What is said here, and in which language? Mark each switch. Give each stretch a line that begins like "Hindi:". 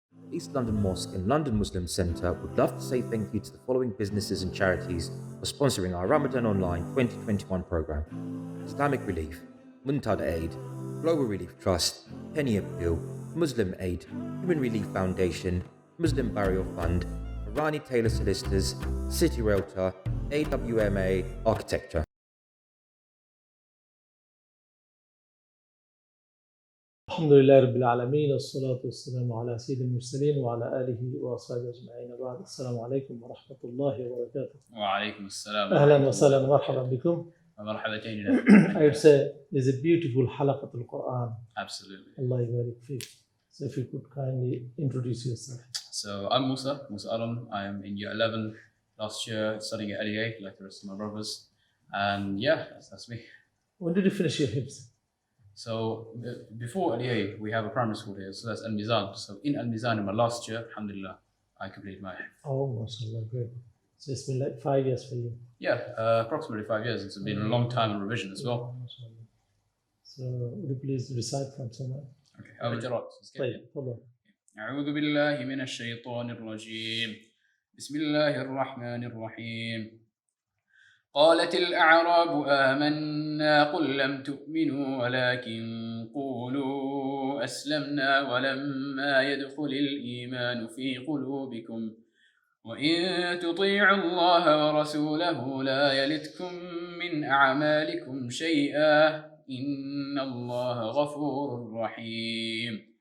English: East London Mosque and London Muslim Centre would love to say thank you to the following businesses and charities for sponsoring our Ramadan Online 2021 programme: Islamic Relief, Muntad Aid, Global Relief Trust, Penny Appeal, Muslim Aid, Human Relief Foundation, Muslim Burial Fund, Irani Taylor Solicitors, City Realtor, AWMA Architecture.
Arabic: الحمد لله رب العالمين والصلاة والسلام على سيد المرسلين وعلى آله وأصحابه أجمعين. بعد السلام عليكم ورحمة الله وبركاته. وعليكم السلام. أهلا وسهلا ومرحبا بكم. ومرحبا
English: I would say it's a beautiful halaqat al-Quran. Absolutely. Allah yabarik feek. So if you could kindly introduce yourself. So I'm Musa Alom. I am in year 11 last year, studying at LEA like the rest of my brothers. And yeah, that's me. When did you finish your hifz? So before LEA, we have a primary school here, so that's Al-Mizan. So in Al-Mizan, in my last year, alhamdulillah, I completed my hifz. Oh, mashallah, great. So it's been like 5 years for you. Yeah, approximately 5 years. It's been a long time in revision as well. Mashallah. So would you please recite from somewhere? Okay, al-Hujarat.
Arabic: طيب تفضل. أعوذ بالله من الشيطان الرجيم. بسم الله الرحمن الرحيم. قالت الأعراب آمنا قل لم تؤمنوا ولكن قولوا أسلمنا ولما يدخل الإيمان في قلوبكم وإن تطيعوا الله ورسوله لا يلتكم من أعمالكم شيئا إن الله غفور رحيم.